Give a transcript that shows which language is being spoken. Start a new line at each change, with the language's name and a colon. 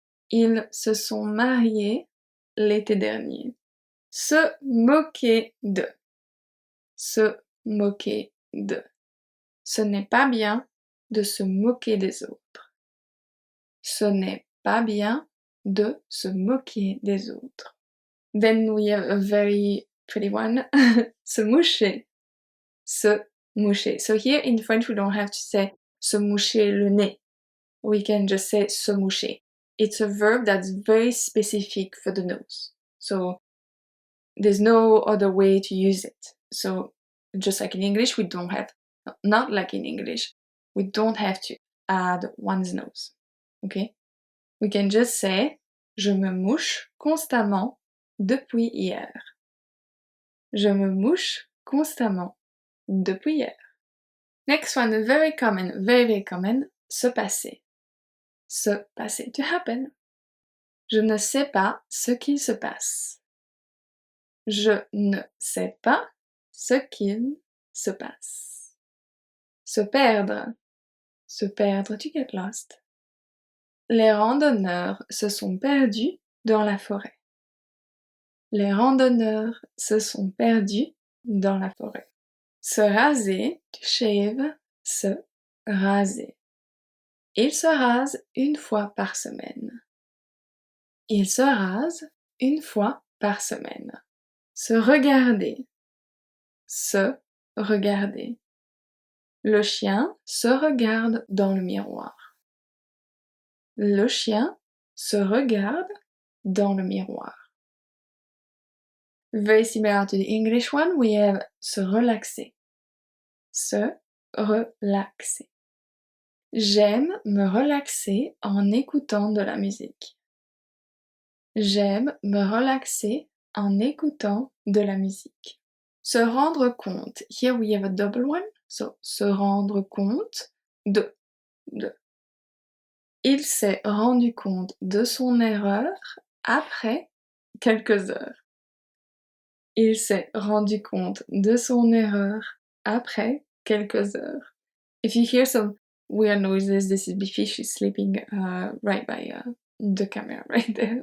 French: Ils se sont mariés l'été dernier. Se moquer de. Se moquer de. Ce n'est pas bien de se moquer des autres. Ce n'est pas bien de se moquer des autres.
English: Then we have a very pretty one. Se moucher. Se moucher. So here in French we don't have to say
French: se moucher le nez.
English: We can just say se moucher. It's a verb that's very specific for the nose. So there's no other way to use it. So just like in English, we don't have, not like in English, we don't have to add one's nose. Okay? We can just say
French: je me mouche constamment depuis hier. Je me mouche constamment depuis hier.
English: Next one, very common, very common, se passer. Se passer, to happen.
French: Je ne sais pas ce qu'il se passe. Je ne sais pas ce qu'il se passe. Se perdre. Se perdre,
English: to get lost.
French: Les randonneurs se sont perdus dans la forêt. Les randonneurs se sont perdus dans la forêt. Se raser,
English: to shave,
French: se raser. Il se rase une fois par semaine. Il se rase une fois par semaine. Se regarder. Se regarder. Le chien se regarde dans le miroir. Le chien se regarde dans le miroir.
English: Very similar to the English one, we have se relaxer.
French: Se relaxer. J'aime me relaxer en écoutant de la musique. J'aime me relaxer en écoutant de la musique. Se rendre compte.
English: Here we have a double one.
French: So, se rendre compte de. Il s'est rendu compte de son erreur après quelques heures. Il s'est rendu compte de son erreur après quelques heures.
English: If you hear some weird noises, this is Biffy, she's sleeping right by the camera, right there.